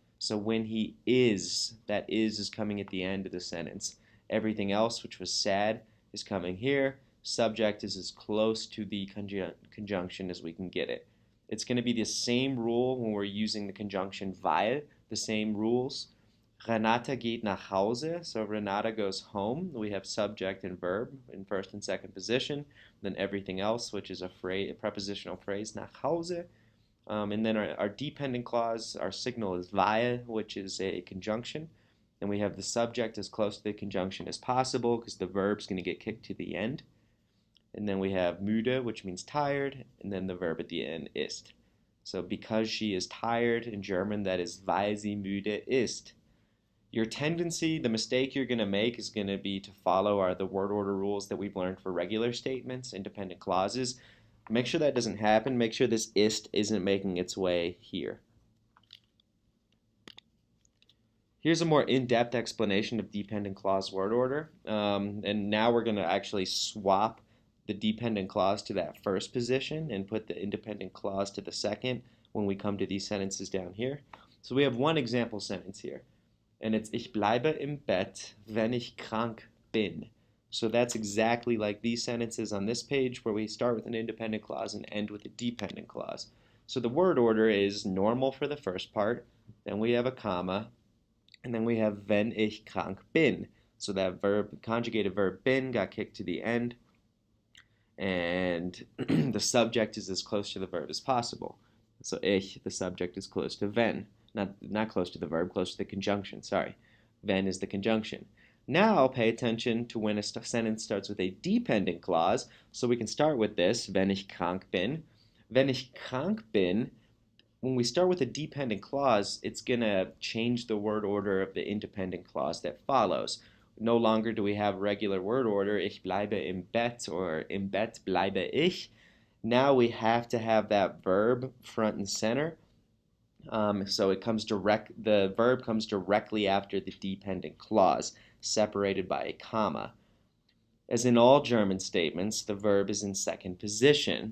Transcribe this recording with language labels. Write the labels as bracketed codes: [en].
[en] So when he is, that is coming at the end of the sentence. Everything else, which was sad, is coming here. Subject is as close to the conjunction as we can get it. It's going to be the same rule when we're using the conjunction weil, the same rules. [de] Renata geht nach Hause, [en] so Renata goes home. We have subject and verb in first and second position. Then everything else, which is a prepositional phrase, nach Hause. And then our dependent clause, our signal is weil, which is a conjunction. And we have the subject as close to the conjunction as possible because the verb's going to get kicked to the end. And then we have müde, which means tired, and then the verb at the end, ist. So because she is tired, in German, that is [de] weil sie müde ist. [en] Your tendency, the mistake you're going to make is going to be to follow the word order rules that we've learned for regular statements, independent clauses. Make sure that doesn't happen. Make sure this ist isn't making its way here. Here's a more in-depth explanation of dependent clause word order. And now we're going to actually swap the dependent clause to that first position and put the independent clause to the second when we come to these sentences down here. So we have one example sentence here. And it's [de] Ich bleibe im Bett, wenn ich krank bin. [en] So that's exactly like these sentences on this page where we start with an independent clause and end with a dependent clause. So the word order is normal for the first part, then we have a comma, and then we have [de] wenn ich krank bin. [en] So that verb, conjugated verb bin, got kicked to the end, and the subject is as close to the verb as possible. So ich, the subject, is close to wenn. Not close to the verb, close to the conjunction, sorry. Wenn is the conjunction. Now pay attention to when a sentence starts with a dependent clause. So we can start with this, [de] wenn ich krank bin. [en] Wenn ich krank bin, when we start with a dependent clause, it's going to change the word order of the independent clause that follows. No longer do we have regular word order, [de] ich bleibe im Bett [en] or [de] im Bett bleibe ich. [en] Now we have to have that verb front and center. So the verb comes directly after the dependent clause, separated by a comma. As in all German statements, the verb is in second position.